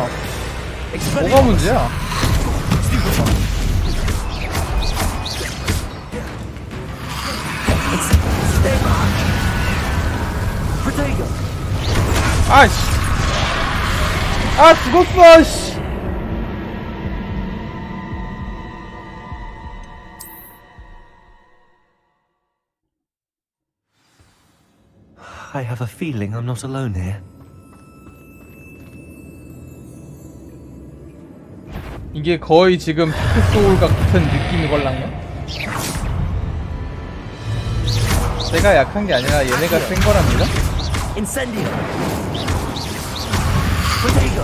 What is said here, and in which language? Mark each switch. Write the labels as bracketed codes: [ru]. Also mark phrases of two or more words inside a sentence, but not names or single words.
[ko] 뭐가 문제야? 아이씨. 죽었어, 씨. [en] I have a feeling I'm not alone here. [ko] 이게 거의 지금 다크소울 같은 느낌이 걸랑요? 제가 약한 게 아니라 얘네가 센 거랍니다. [la] Incendio. Protego.